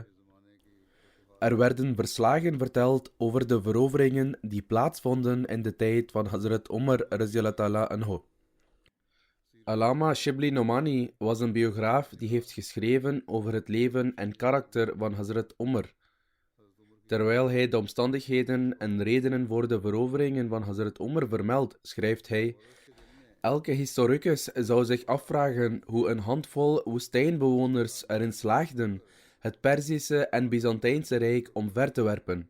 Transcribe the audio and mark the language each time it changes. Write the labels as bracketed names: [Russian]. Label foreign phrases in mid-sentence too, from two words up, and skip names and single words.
[Dutch] Er werden verslagen verteld over de veroveringen die plaatsvonden in de tijd van Hazrat Umar [Arabic] رضي الله تعالى عنه. [Dutch] Allama Shibli Nomani was een biograaf die heeft geschreven over het leven en karakter van Hazrat Umar. Terwijl hij de omstandigheden en redenen voor de veroveringen van Hazrat Umar vermeldt, schrijft hij: elke historicus zou zich afvragen hoe een handvol woestijnbewoners erin slaagden het Perzische en Byzantijnse Rijk omver te werpen.